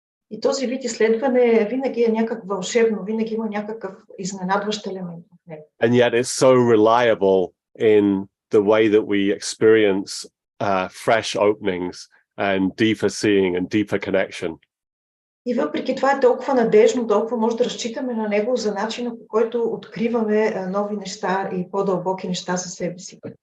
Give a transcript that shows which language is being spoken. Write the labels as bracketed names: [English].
[Bulgarian] И този вид изследване винаги е някак вълшебно, винаги има някакъв изненадващ елемент в него. [English] And yet it's so reliable in the way that we experience fresh openings and deeper seeing and deeper connection. [Bulgarian] И въпреки това е толкова надежно, толкова може да разчитаме на него за начина, по който откриваме нови неща и по-дълбоки неща за себе си.